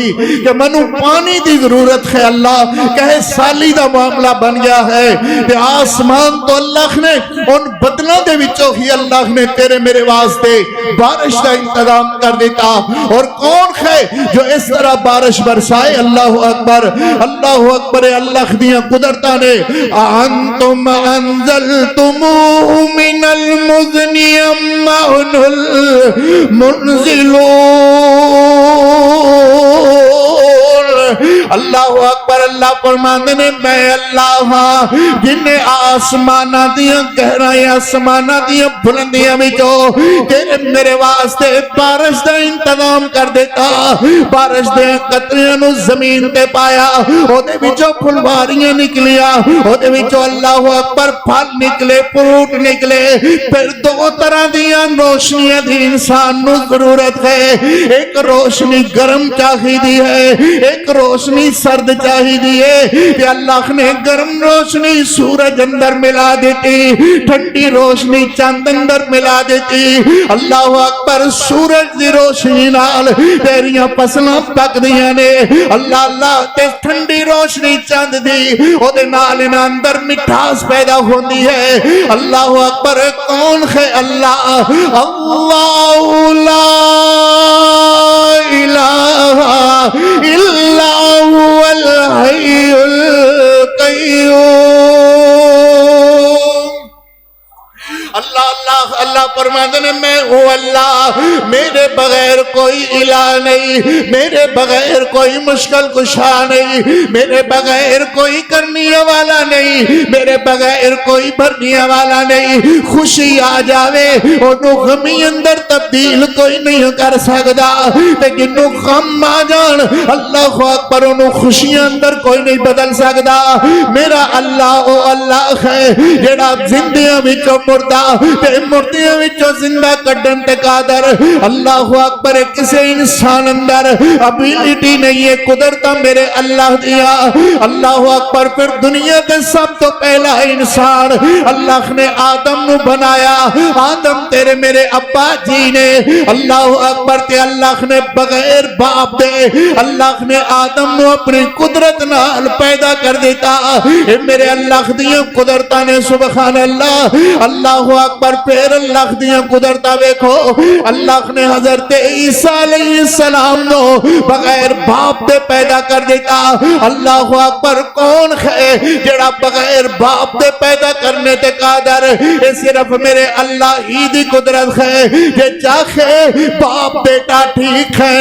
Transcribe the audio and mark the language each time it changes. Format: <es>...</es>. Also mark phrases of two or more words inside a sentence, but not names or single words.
<pa>کہ منو پانی دی ضرورت ہے اللہ کہے سالی دا معاملہ بن گیا ہے کہ آسمان تو اللہ نے ان بدلوں دے وچوں ہی اللہ نے تیرے میرے واسطے بارش کا انتظام کر دیتا اور کون ہے جو اس طرح بارش برسائے</pa> <ar>اللہ اکبر</ar> <pa>اللہ دیاں قدرتاں نے</pa> <ar>انتم انزلتموه من المزن ام نحن</ar> <pa>المنزلون</pa> <ar>اللہ اکبر</ar> <pa>اللہ فرماندے نے میں اللہ ہاں جن نے آسمانہ دیاں گہرائیاں آسمانہ دیاں بلندیاں وچوں تیرے میرے واسطے بارش دا انتظام کر دیتا بارش دے قطریاں نو زمین تے پایا او دے وچوں پھلواریاں نکلیاں او دے وچوں</pa> <ar>اللہ اکبر</ar> <pa>پھل نکلے فروٹ نکلے پھر دو طرح دیاں روشنیاں دی انسان نو ضرورت ہے ایک روشنی گرم چاہیدی ہے ایک روشنی سرد چاہیدی ہے کہ اللہ نے گرم روشنی سورج اندر ملا دیتی ٹھنڈی روشنی چاند اندر ملا دیتی</pa> <ar>اللہ اکبر</ar> <pa>سورج دی روشنی نال تیریاں فصلاں پک دیاں نے اللہ اللہ تے ٹھنڈی روشنی چاند دی او دے نال انہاں اندر مٹھاس پیدا ہوندی ہے</pa> <ar>اللہ اکبر</ar> <pa>کون ہے اللہ اللہ لا</pa> <ar>الہ الا هو الحی القیوم</ar> <ur>اللہ اللہ اللہ فرماتے ہیں میں ہوں اللہ میرے بغیر کوئی الہ نہیں میرے بغیر کوئی مشکل کشا نہیں میرے بغیر کوئی کرنے والا نہیں میرے بغیر کوئی بھرنے</ur> <pa>والا نہیں خوشی آ جاوے انہوں غمی اندر تبدیل کوئی نہیں کر سکتا لیکن غم آ جان</pa> <ar>اللہ اکبر</ar> <pa>انہوں خوشی اندر کوئی نہیں بدل سکتا میرا اللہ او اللہ ہے جڑا زندیاں وچوں مردہ تے مردیاں وچوں زندہ کڈن تے قادر</pa> <ar>اللہ اکبر</ar> <pa>کسے انسان اندر ابیلٹی نہیں ہے قدرتاں میرے اللہ دیا</pa> <ar>اللہ اکبر</ar> <pa>پھر دنیا تے سب تو پہلا انسان اللہ نے آدم نو بنایا آدم تیرے میرے ابا جی نے</pa> <ar>اللہ اکبر</ar> <pa>تے اللہ نے بغیر باپ دے اللہ نے آدم نو اپنی قدرت نال پیدا کر دیتا اے میرے اللہ دیا قدرتاں نے</pa> <ar>سبحان اللہ اللہ اکبر</ar> <pa>پہ پھر اللہ دیاں قدرتاں ویکھو اللہ نے حضرت عیسیٰ</pa> <ar>علیہ السلام</ar> <pa>نو بغیر باپ دے پیدا کر دیتا</pa> <ar>اللہ اکبر</ar> <pa>کون ہے جڑا بغیر باپ دے پیدا کرنے تے قادر اے صرف میرے اللہ ہی دی قدرت ہے کہ چاہے باپ بیٹا ٹھیک ہے</pa>